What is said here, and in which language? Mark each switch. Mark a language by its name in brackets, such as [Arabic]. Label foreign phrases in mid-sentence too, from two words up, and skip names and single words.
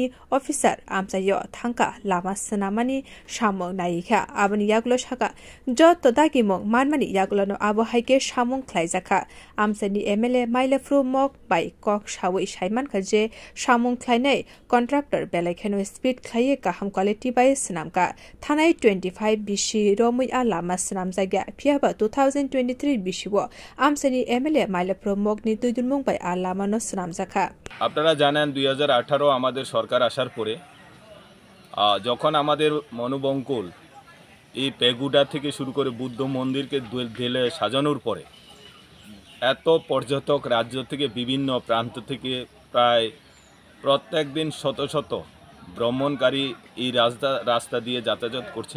[Kok Borok] अफिसार आमसायो थांका लामा सनामानि सामुं नायिखा आबनि यागुलो साका ज तदागिमं मानमानि यागुलनो आबो हाइके सामुं ख्लाइजाखा आमसानि MLA माइलफ्रु मक बाय कक सावै साइमान खजे सामुं ख्लाइनाय कन्ट्राक्टर बेलायखेनो स्पीड ख्लाइये काहाम क्वालिटी बाय सनामका थानाय 25 बिसि रमै आ लामा सनाम जायगा फियाबा 2023 बिसिवो आमसानि MLA माइलफ्रु मकनि दुइदुनमुं बाय आ लामानो सनाम जाखा। [Bangla] আপনারা জানেন 2018 আমাদের সরকার আসার পরে যখন আমাদের মনোবঙ্কুল এই পেগুডা থেকে শুরু করে বুদ্ধ মন্দিরকে ঢেলে সাজানোর পরে এত পর্যটক রাজ্য থেকে বিভিন্ন প্রান্ত থেকে প্রায় প্রত্যেক দিন শত শত ভ্রমণকারী এই রাস্তা দিয়ে যাতায়াত করছে।